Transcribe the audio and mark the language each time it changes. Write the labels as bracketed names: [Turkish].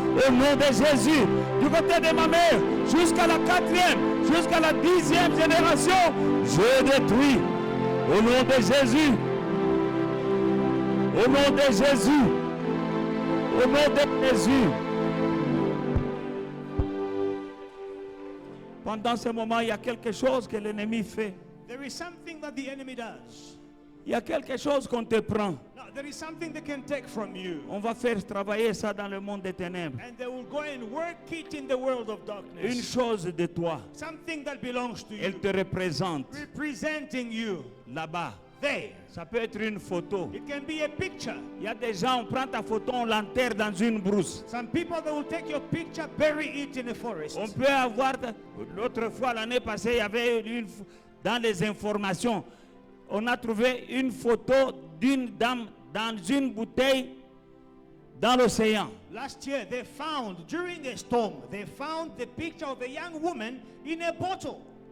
[French] Au nom de Jésus, du côté de ma mère, jusqu'à la 4e, jusqu'à la 10e génération, je détruis. Au nom de Jésus. Au nom de Jésus. Au nom de Jésus. Pendant ce moment, il y a quelque chose que l'ennemi fait. [English] There is something that the enemy does. [French] Il y a quelque chose qu'on te prend. [English] Now, there is something they can take from you. [French] On va faire travailler ça dans le monde des ténèbres. [English] And they will go and work it in the world of darkness. [French] Une chose de toi, [English] Something that belongs to [French] elle [English] you. [French] te représente [English] Representing you. [French] là-bas. [English] There. [French] Ça peut être une photo. [English] It can be a picture. [French] Il y a des gens, on prend ta photo, on l'enterre dans une brousse. [English] Some people, they will take your picture, bury it in a forest. [French] On peut avoir, l'autre fois, l'année passée, il y avait dans les informations, on a trouvé une photo d'une dame dans une bouteille dans l'océan. [English] Last year, they found, during a storm, they found the picture of a young woman in a bottle.